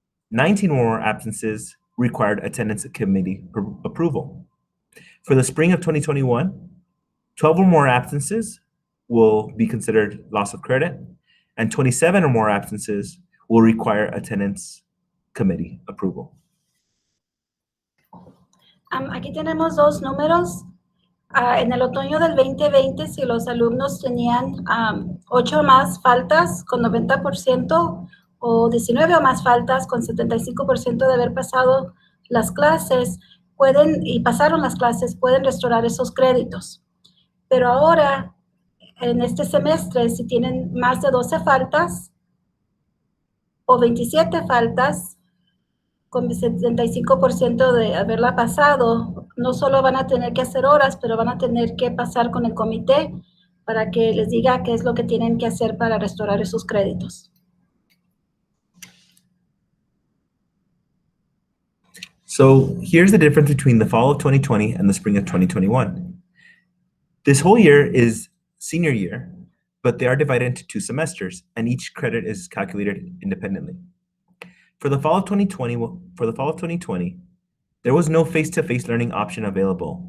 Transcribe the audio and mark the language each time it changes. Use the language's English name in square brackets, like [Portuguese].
[English] 19 or more absences required attendance committee approval. For the spring of 2021, 12 or more absences will be considered loss of credit, and 27 or more absences will require attendance committee approval. [Spanish] Aquí tenemos dos números. En el otoño del 2020, si los alumnos tenían 8 más faltas con 90% o 19 o más faltas con 75% de haber pasado las clases, pasaron las clases, pueden restaurar esos créditos. Pero ahora, en este semestre, si tienen más de 12 faltas o 27 faltas, con 75% de haberla pasado, no solo van a tener que hacer horas, pero van a tener que pasar con el comité para que les diga qué es lo que tienen que hacer para restaurar esos créditos. [English] So here's the difference between the fall of 2020 and the spring of 2021. This whole year is senior year, but they are divided into 2 semesters, and each credit is calculated independently. For the fall of 2020, there was no face-to-face learning option available.